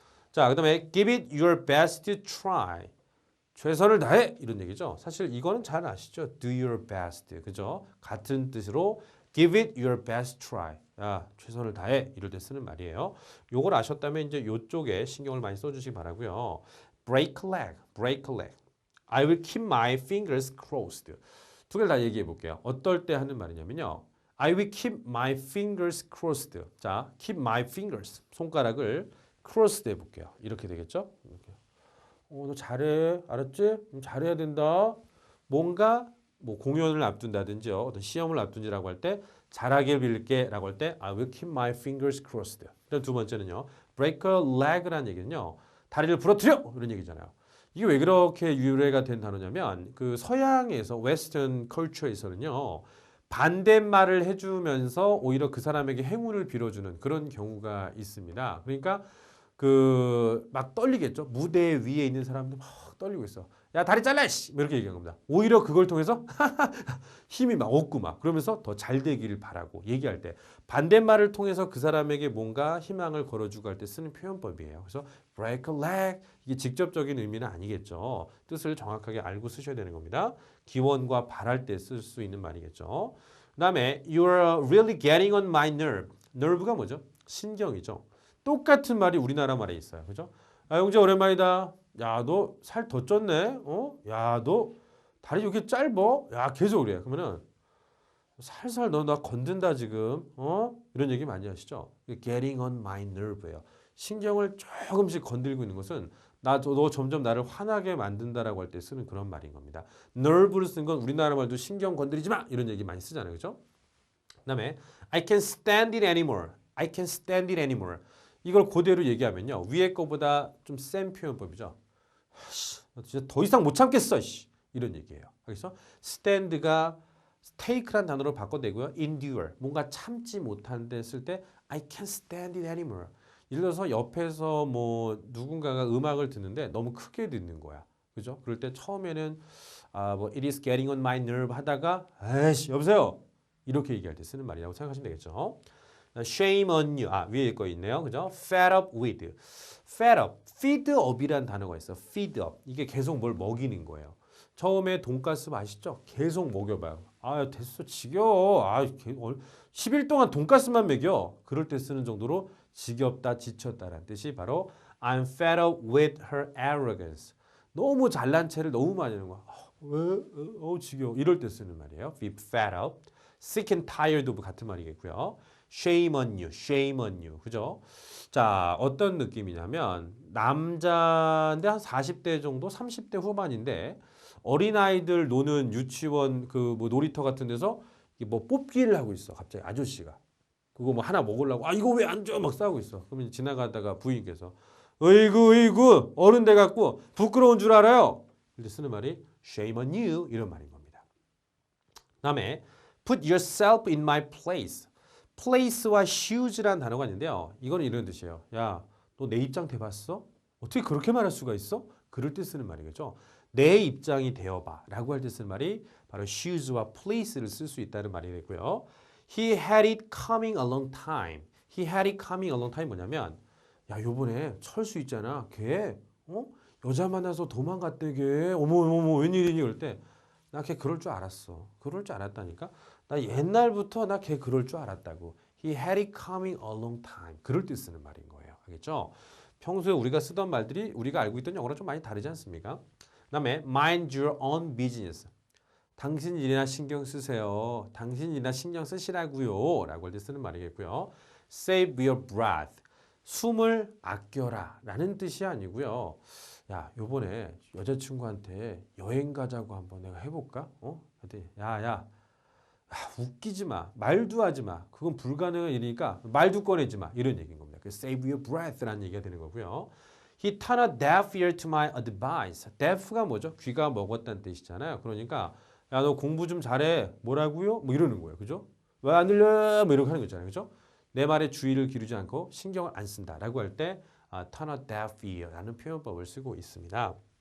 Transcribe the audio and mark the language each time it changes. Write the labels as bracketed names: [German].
[Korean] 자, 그 다음에 [English] give it your best to try. [Korean] 최선을 다해. 이런 얘기죠. 사실 이거는 잘 아시죠? [English] Do your best. [Korean] 그죠? 같은 뜻으로 [English] give it your best try. [Korean] 야, 최선을 다해. 이럴 때 쓰는 말이에요. 요걸 아셨다면 이제 요쪽에 신경을 많이 써주시기 바라고요. [English] break a leg. break a leg. I will keep my fingers crossed. [Korean] 두 개를 다 얘기해 볼게요. 어떨 때 하는 말이냐면요. [English] I will keep my fingers crossed. 자, keep my fingers. [Korean] 손가락을 crossed 해볼게요. 이렇게 되겠죠? 이렇게. 너 잘해. 알았지? 잘해야 된다. 뭔가 뭐 공연을 앞둔다든지요. 어떤 시험을 앞둔지라고 할 때 잘하길 빌게 라고 할 때 [English] I will keep my fingers crossed. [Korean] 그다음 두 번째는요. [English] break a leg라는 얘기는요. [Korean] 다리를 부러뜨려! 이런 얘기잖아요. 이게 왜 그렇게 유래가 된 단어냐면 그 서양에서 웨스턴 컬처에서는요. 반대말을 해주면서 오히려 그 사람에게 행운을 빌어주는 그런 경우가 있습니다. 그러니까 그 막 떨리겠죠. 무대 위에 있는 사람도 막 떨리고 있어. 야 다리 잘라 씨! 이렇게 얘기한 겁니다. 오히려 그걸 통해서 힘이 막 얻고 막 그러면서 더 잘 되기를 바라고 얘기할 때 반대말을 통해서 그 사람에게 뭔가 희망을 걸어주고 할 때 쓰는 표현법이에요. 그래서 break a leg 이게 직접적인 의미는 아니겠죠. 뜻을 정확하게 알고 쓰셔야 되는 겁니다. 기원과 바랄 때 쓸 수 있는 말이겠죠. 그 다음에 [English] you're really getting on my nerve. [Korean] nerve가 뭐죠? 신경이죠. 똑같은 말이 우리나라 말에 있어요. 그죠? 영재 오랜만이다. 야, 너 살 더 쪘네? 야, 너 다리 이렇게 짧어? 야, 계속 그래. 그러면은 살살 너 나 건든다 지금. 이런 얘기 많이 하시죠? [English] Getting on my nerve예요. [Korean] 신경을 조금씩 건들고 있는 것은 너 점점 나를 화나게 만든다라고 할 때 쓰는 그런 말인 겁니다. nerve를 쓴 건 우리나라 말도 신경 건드리지 마 이런 얘기 많이 쓰잖아요, 그렇죠? [English] 그다음에 I can't stand it anymore. I can't stand it anymore. [Korean] 이걸 그대로 얘기하면요 위에 거보다 좀 센 표현법이죠. 진짜 더 이상 못 참겠어. 이런 얘기예요. 그래서 stand가 take란 단어로 바꿔내고요. endure 뭔가 참지 못하는데 쓸 때 I can't stand it anymore. 예를 들어서 옆에서 뭐 누군가가 음악을 듣는데 너무 크게 듣는 거야. 그죠? 그럴 때 처음에는 뭐 [English] it is getting on my nerve [Korean] 하다가 에이씨 여보세요. 이렇게 얘기할 때 쓰는 말이라고 생각하시면 되겠죠. [English] shame on you. [Korean] 위에 거 있네요. 그죠? [English] fed up with. fed up. [Korean] feed up이란 단어가 있어. [English] feed up. [Korean] 이게 계속 뭘 먹이는 거예요. 처음에 돈가스 맛있죠? 계속 먹여봐요. 됐어. 지겨워. 10일 동안 돈가스만 먹여. 그럴 때 쓰는 정도로 지겹다, 지쳤다라는 뜻이 바로 [English] I'm fed up with her arrogance. [Korean] 너무 잘난 체를 너무 많이 하는 거야. 왜? 지겨워. 이럴 때 쓰는 말이에요. [English] Be fed up. Sick and tired of [Korean] 같은 말이겠고요. [English] Shame on you. Shame on you. [Korean] 그죠? 자, 어떤 느낌이냐면 남자인데 한 40대 정도, 30대 후반인데 어린아이들 노는 유치원 그 뭐 놀이터 같은 데서 뭐 뽑기를 하고 있어. 갑자기 아저씨가. 그거 뭐 하나 먹으려고 이거 왜 안 줘? 막 싸우고 있어. 그러면 지나가다가 부인께서 으이구 어른 돼 갖고 부끄러운 줄 알아요. 근데 쓰는 말이 [English] shame on you [Korean] 이런 말인 겁니다. 그다음에 [English] put yourself in my place. [Korean] place와 choose라는 단어가 있는데요. 이거는 이런 뜻이에요. 야, 너 내 입장 돼봤어? 어떻게 그렇게 말할 수가 있어? 그럴 때 쓰는 말이겠죠. 내 입장이 되어봐 라고 할 때 쓰는 말이 바로 choose와 place를 쓸 수 있다는 말이 되고요. [English] He had it coming a long time. He had it coming a long time [Korean] 뭐냐면 야, 요번에 철수 있잖아. 걔 여자 만나서 도망갔대 걔. 어머 웬일이니 그럴 때 나 걔 그럴 줄 알았어. 그럴 줄 알았다니까. 나 옛날부터 나 걔 그럴 줄 알았다고. [English] He had it coming a long time. [Korean] 그럴 때 쓰는 말인 거예요. 알겠죠? 평소에 우리가 쓰던 말들이 우리가 알고 있던 영어랑 좀 많이 다르지 않습니까? 그다음에 [English] mind your own business. [Korean] 당신 일이나 신경 쓰세요. 당신 일이나 신경 쓰시라고요. 라고 할 때 쓰는 말이겠고요. [English] Save your breath. [Korean] 숨을 아껴라 라는 뜻이 아니고요. 야, 요번에 여자친구한테 여행 가자고 한번 내가 해볼까? 야, 웃기지 마. 말도 하지 마. 그건 불가능한 일이니까 말도 꺼내지 마. 이런 얘기인 겁니다. 그 save your breath라는 얘기가 되는 거고요. [English] He turned a deaf ear to my advice. [Korean] deaf가 뭐죠? 귀가 먹었다는 뜻이잖아요. 그러니까 야, 너 공부 좀 잘해. 뭐라고요? 뭐 이러는 거예요. 그죠? 왜 안 들려? 뭐 이렇게 하는 거 있잖아요. 그죠? 내 말에 주의를 기르지 않고 신경을 안 쓴다라고 할 때 turn a deaf ear라는 표현법을 쓰고 있습니다.